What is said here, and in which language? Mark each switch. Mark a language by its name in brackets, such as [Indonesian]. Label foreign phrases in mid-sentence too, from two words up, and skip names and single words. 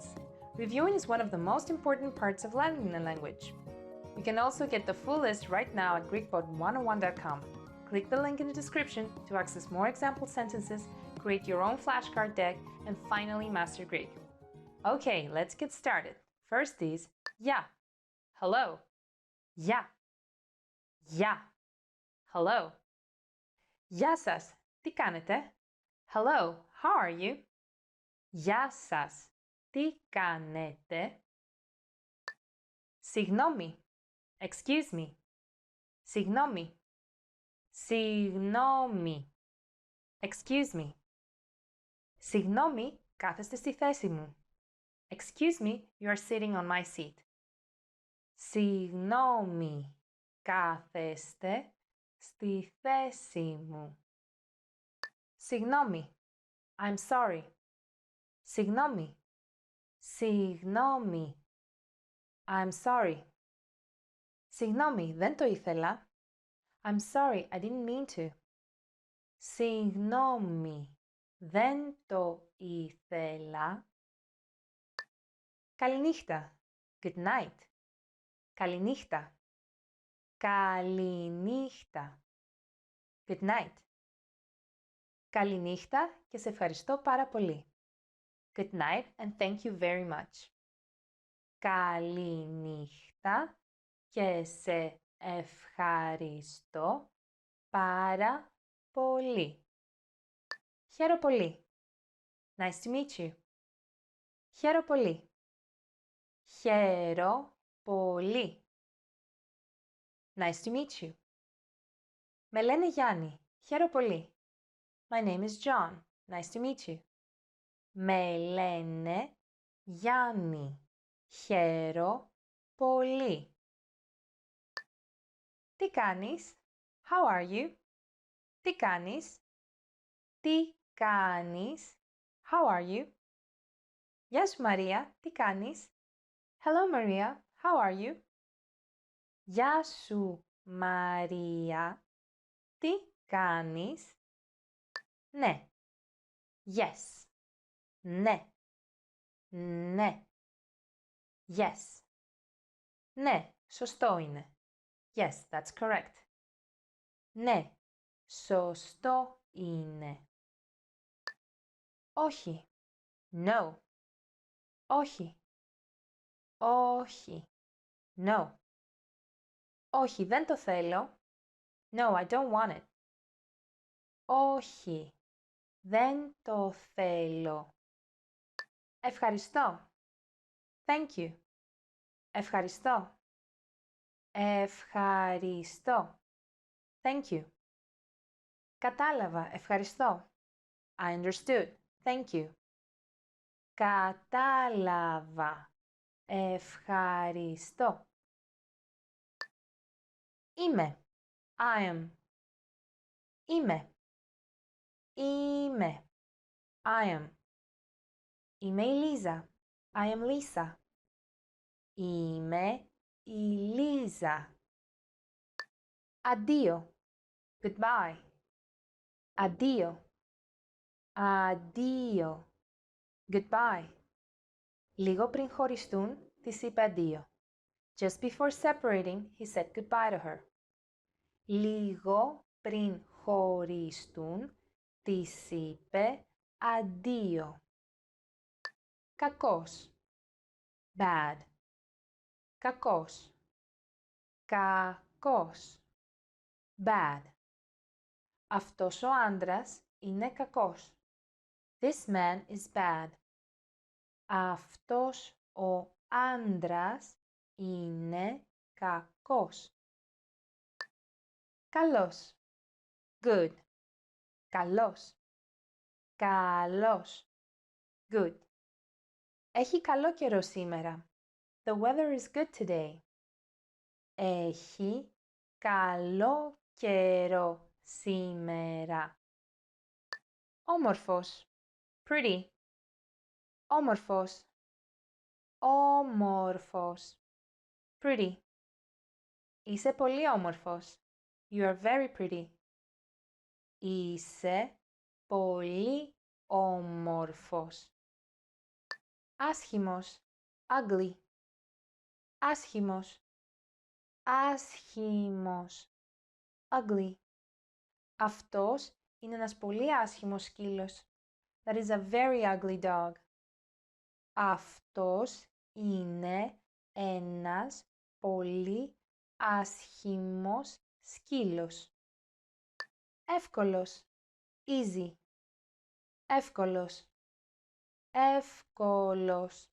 [English] Reviewing is one of the most important parts of learning a language. You can also get the full list right now at GreekPod101.com. Click the link in the description to access more example sentences, create your own flashcard deck, and finally master Greek. Okay, let's get started. First is ya. [Greek] Hello. Γεια. Γεια. [English] Hello. [Greek] Γεια σας. Τι κάνετε? [English] Hello. How are you? [Greek] Γεια σας. Τι κάνετε? Συγγνώμη. [English] Excuse me. [Greek] Συγγνώμη. Συγγνώμη. [English] Excuse me. [Greek] Συγγνώμη, κάθεστε στη θέση μου. [English] Excuse me, you are sitting on my seat. [Greek] Συγγνώμη, κάθεστε στη θέση μου. Συγγνώμη. [English] I'm sorry. [Greek] Συγγνώμη. Συγγνώμη. [English] I'm sorry. [Greek] Συγγνώμη, δεν το ήθελα. [English] I'm sorry, I didn't mean to. [Greek] Συγγνώμη, δεν το ήθελα. [English] Καληνύχτα. Good night. [Greek] Καληνύχτα. Καληνύχτα. [English] Good night. [Greek] Καληνύχτα και σε ευχαριστώ πάρα πολύ. [English] Good night and thank you very much. [Greek] Καληνύχτα και σε ευχαριστώ πάρα πολύ. Χαίρο πολύ. [English] Nice to meet you. [Greek] Χαίρο πολύ. Χαίρο πολύ. [English] Nice to meet you. [Greek] Με λένε Γιάννη. Χαίρο πολύ. [English] My name is John. Nice to meet you. [Greek] Με λένε Γιάννη. Χαίρο πολύ. Τι κάνεις? [English] How are you? [Greek] Τι κάνεις? Τι κάνεις? [English] How are you? [Greek] Γεια σου Μαρία, τι κάνεις? [English] Hello Maria, how are you? [Greek] Γεια σου Μαρία, τι κάνεις? Ναι. Yes. Ναι. Ναι. Yes. Ναι, σωστό είναι. [English] Yes, that's correct. [Greek] Ναι, σωστό είναι. Όχι. No. Όχι. Όχι. No. Όχι, δεν το θέλω. [English] No, I don't want it. [Greek] Όχι. Δεν το θέλω. Ευχαριστώ. [English] Thank you. [Greek] Ευχαριστώ. Ευχαριστώ. [English] Thank you. [Greek] Κατάλαβα. Ευχαριστώ. [English] I understood. Thank you. [Greek] Κατάλαβα. Ευχαριστώ. [English] Είμαι. I am. [Greek] Είμαι. Είμαι. [English] I am. [Greek] Είμαι η Λίζα. [English] I am Lisa. [Greek] Είμαι η Λίζα. Αντίο. Goodbye. Αντίο. Αντίο. Goodbye. Λίγο πριν χωριστούν, της είπε αντίο. [English] Just before separating, he said goodbye to her. [Greek] Λίγο πριν χωριστούν, της είπε αντίο. Κακός. Bad. Κακός. Κακός. [English] Bad. [Greek] Αυτός ο άντρας είναι κακός. [English] This man is bad. [Greek] Αυτός ο άντρας είναι κακός. Καλός. Good. Καλός. Καλός. Good. Έχει καλό καιρό σήμερα. [English] The weather is good today. [Greek] Έχει καλό καιρό σήμερα. Όμορφος. Pretty. Όμορφος. Όμορφος. Pretty. Είσαι πολύ όμορφος. [English] You are very pretty. [Greek] Είσαι πολύ όμορφος. Άσχημος. Ugly. Άσχημος. Άσχημος. [English] Ugly. [Greek] Αυτός είναι ένας πολύ άσχημος σκύλος. [English] That is a very ugly dog. [Greek] Αυτός είναι ένας πολύ άσχημος σκύλος. Εύκολος. Easy. Εύκολος. Εύκολος.